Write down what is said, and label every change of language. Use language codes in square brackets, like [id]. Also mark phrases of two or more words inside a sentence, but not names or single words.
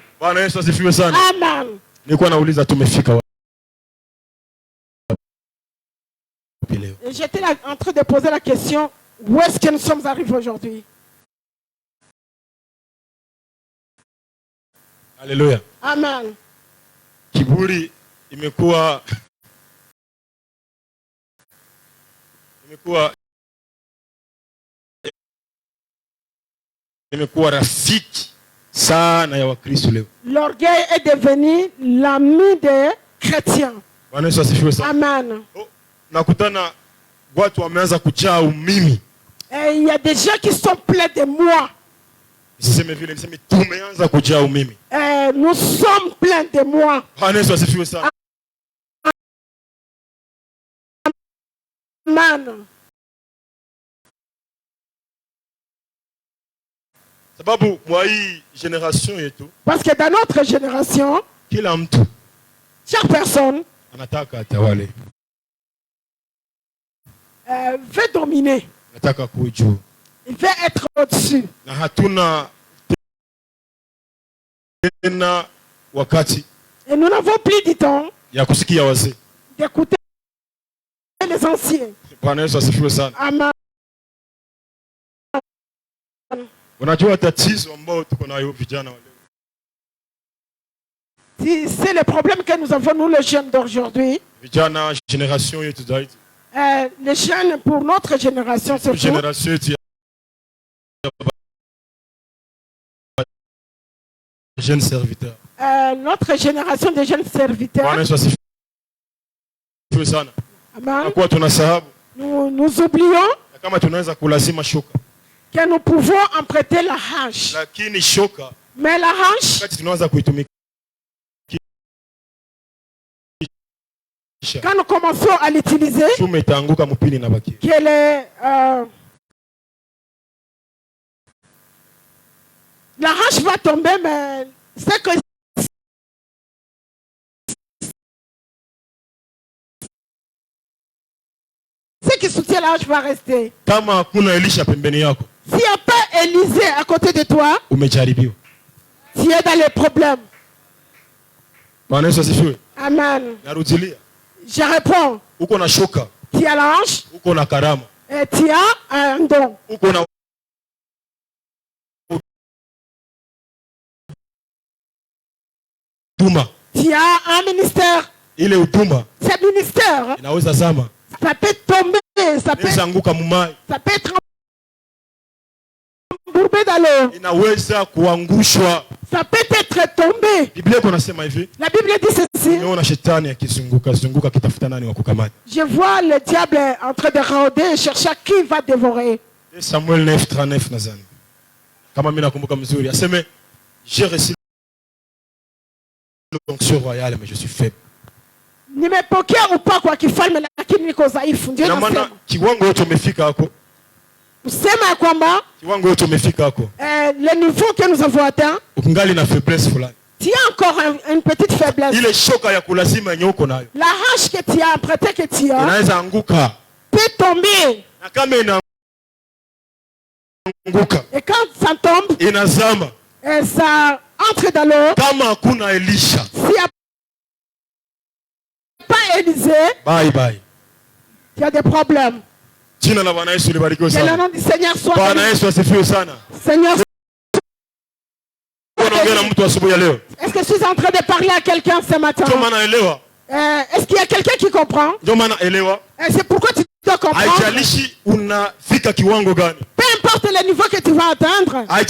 [fr] Amen. J'étais en train de poser la question, où est-ce que nous sommes arrivés aujourd'hui? Alléluia. Amen. [sw] Kiburi imekuwa rafiki sana ya Wakristo leo. [fr] L'orgueil est devenu l'ami des chrétiens. Amen. [sw] Nakutana watu wameanza kujaa umimi. [fr] Il y a des gens qui sont pleins de moi. [sw] Tumeanza kujaa umimi. [fr] Nous sommes pleins de moi. Amen. [sw] Sababu mwa hii generation yetu, [fr] parce que dans notre génération, [sw] kila mtu, [fr] chaque personne [sw] anataka atawale, [fr] veut dominer, [sw] anataka kuwa juu, [fr] il veut être au-dessus. [sw] Na hatuna tena wakati, [fr] et nous n'avons plus du temps [sw] ya kusikia wazee, [fr] d'écouter les anciens. [sw] Bwana Yesu asifiwe sana. Amen. Unajua tatizo ambao tuko nayo vijana wale. [fr] C'est le problème que nous avons nous les jeunes d'aujourd'hui. [sw] Vijana génération yetu zaidi. [fr] Les jeunes pour notre génération surtout. Génération [sw] yetu [fr] jeunes serviteurs. Notre génération de jeunes serviteurs. [sw] Bwana Yesu asifiwe sana. Amen. Kwa tunasahabu. [fr] Nous oublions [sw] kama tunaweza kulazima shoka. [fr] Que nous pouvons emprunter la hache. [sw] Lakini shoka, [fr] mais la hache, quand nous commençons à l'utiliser, qu'elle est, la hache va tomber, mais c'est que ceux qui soutien-là va rester. [sw] Kama hakuna Elisha pembeni yako. [fr] S'il n'y a pas Élisée à côté de toi, [sw] umejaribiwa. [fr] tu es dans les problèmes. [sw] Bwana Yesu asifiwe. Amen. Narudilia. [fr] Je réponds. [sw] Uko na shoka. [fr] Tu as l'ange. [sw] Uko na karama. [fr] Et tu as un don. [sw] Uko na utuma. [fr] Tu as un ministère. [sw] Ile utuma. [fr] Ce ministère. [sw] Inaweza zama. [fr] Ça peut tomber, ça peut être embourbé dans l'eau. [sw] Inaweza kuangushwa. [fr] Ça peut être tombé. La Bible dit ceci. Je vois le diable en train de rôder et chercher qui va dévorer. [sw] Samuel 9:39 nadhani. Kama mimi nakumbuka mzuri, aseme [fr] j'ai reçu l'onction royale mais je suis faible. [sw] Nimepokea upako wa kifalme lakini niko dhaifu. Ndio nasema. Maana kiwango yote umefika hapo. Kusema kwamba kiwango yote umefika hapo. [fr] Le niveau que nous avons atteint. [sw] Ukingali na faiblesse fulani. [fr] Tu as encore une petite faiblesse. [sw] Ile shoka ya kulazima yenye uko nayo. [fr] La hache que tu as, prêté que tu as. [sw] Inaweza anguka. [fr] Peut tomber. [sw] Na kama inaanguka. [fr] Et quand ça tombe. [sw] Inazama. [fr] Et ça entre dans l'eau. [sw] Kama hakuna Elisha. [fr] S'il n'y a pas Élisée. [en] Bye bye. [fr] Il y a des problèmes. [sw] Jina la Bwana Yesu libarikiwe sana. [fr] Que le nom du Seigneur soit béni. [sw] Bwana Yesu asifiwe sana. [fr] Seigneur. Est-ce que je suis en train de parler à quelqu'un ce matin? Est-ce qu'il y a quelqu'un qui comprend? C'est pourquoi tu dois comprendre. Peu importe le niveau que tu vas atteindre.